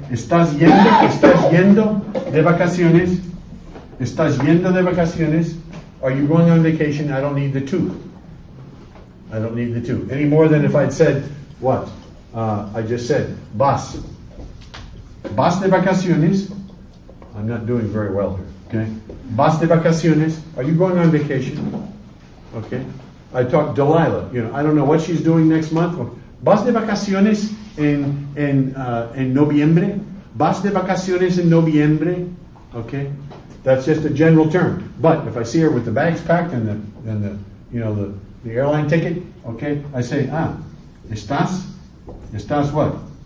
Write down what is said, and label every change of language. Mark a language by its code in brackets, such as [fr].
[es] Estás yendo de vacaciones. Estás yendo de vacaciones. [en] Are you going on vacation? I don't need the to. I don't need the to. Any more than if I'd said, what? I just said, vas. [es] Vas de vacaciones. [en] I'm not doing very well here, okay? [es] Vas de vacaciones. [en] Are you going on vacation? Okay? I talked Delilah, you know, I don't know what she's doing next month. [es] Vas de vacaciones en noviembre? Vas de vacaciones en noviembre? [en] Okay? That's just a general term. But if I see her with the bags packed and the you know, the airline ticket, okay, I say, estás what?